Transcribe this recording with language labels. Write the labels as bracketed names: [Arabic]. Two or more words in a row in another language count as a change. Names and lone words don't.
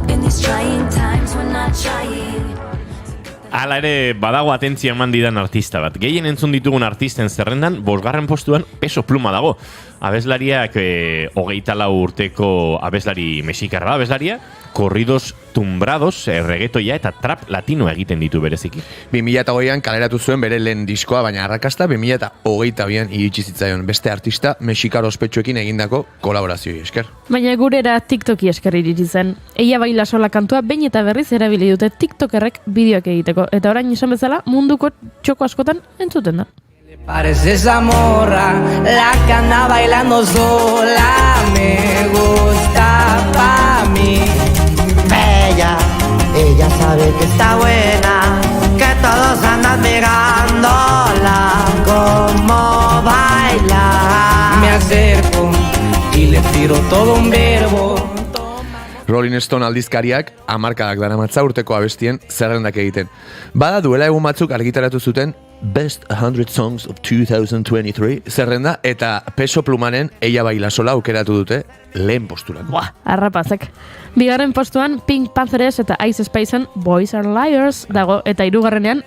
[English] These trying times we're not trying. [Basque] Hala ere, badago atentzia eman didan artista bat. Gehien entzun ditugun artisten zerrendan, 5. postuan Peso Pluma dago. Abeslariak 24 urteko abeslari mexikarra abeslaria, [Spanish] korridos tumbrados, [Basque] reggaetoia eta [Spanish] trap latino [Basque] egiten ditu bereziki. 2008an kaleratu zuen bere lehen diskoa, baina arrakasta 2022an iritsi zitzaion beste artista mexikar ospetsuekin egindako kolaborazioi esker. Baina gurera TikToki esker iritsi zen. Ella baila sola kantua behin eta berriz erabili dute TikTokerrek bideoak egiteko. Eta orain esan bezala munduko txoko askotan entzuten da. [Spanish] Parece esa morra, la que anda bailando sola, me gusta pa' mí. Bella, ella sabe que está buena, que todos andan mirándola como baila. Me acerco y le tiro todo un verbo. [Basque] Rolling Stone aldizkariak hamarkadak daramatza urteko abestien zerrendak egiten. Bada duela egun batzuk argitaratu zuten Best 100 Songs of 2023 zerrenda eta Peso Plumaren Ella Baila Sola aukeratu dute lehen posturako. Buah, arrapazek. 2. postuan Pink Panthers eta Ice Spicen Boys Are Liars dago eta 3.